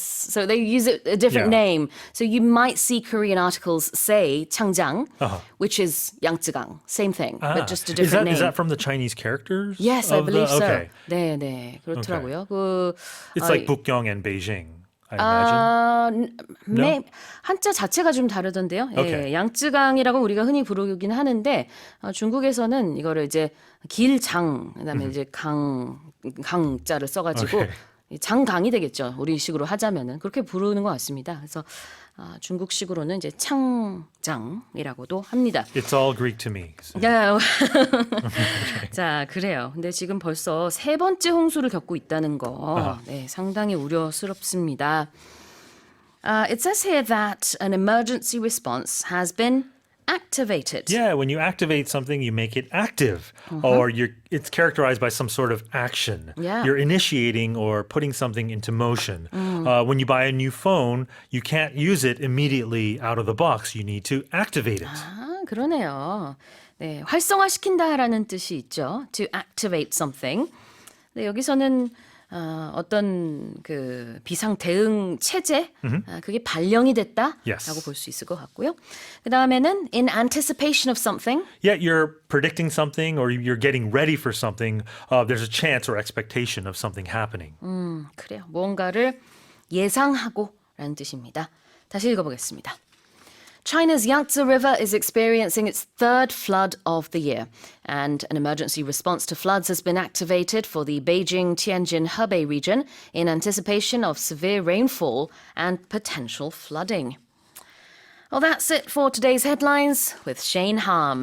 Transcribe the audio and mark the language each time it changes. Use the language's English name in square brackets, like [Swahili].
[English] So they use a different Yeah. name. So you might see Korean articles say Changjiang, which is Yangtzegang. Same thing, but just a different name. Is that from the Chinese characters? Yes, I of believe so. Okay. [Korean] 네, 네. 그렇더라고요. 그 [English] It's like Bukgyong and Beijing. I imagine. [Korean] 한자 자체가 좀 다르던데요. 예, [English] Okay. [Korean] 양쯔강이라고 우리가 흔히 부르긴 하는데 중국에서는 이거를 이제 길장 그다음에 이제 강자를 써가지고 [English] Okay. [Korean] 장강이 되겠죠. 우리식으로 하자면은 그렇게 부르는 것 같습니다. 그래서 중국식으로는 이제 창장이라고도 합니다. [English] It's all Greek to me. So. [Korean] 야, 자, 그래요. 근데 지금 벌써 세 번째 홍수를 겪고 있다는 거, 네, 상당히 우려스럽습니다. [English] It says here that an emergency response has been activated. Yeah, when you activate something, you make it active, or it's characterized by some sort of action. Yeah. You're initiating or putting something into motion. When you buy a new phone, you can't use it immediately out of the box. You need to activate it. [Korean] 아, 그러네요. 네, 활성화시킨다라는 뜻이 있죠. [English] To activate something. [Korean] 네, 여기서는 어떤 그 비상 대응 체제 그게 발령이 됐다라고 [English] Yes. [Korean] 볼 수 있을 것 같고요. 그 다음에는 [English] in anticipation of something. Yet you're predicting something or you're getting ready for something. There's a chance or expectation of something happening. [Korean] 그래요. 무언가를 예상하고라는 뜻입니다. 다시 읽어보겠습니다. [English] China's Yangtze River is experiencing its third flood of the year, and an emergency response to floods has been activated for the Beijing-Tianjin-Hebei region in anticipation of severe rainfall and potential flooding. Well, that's it for today's headlines with Shane Harm.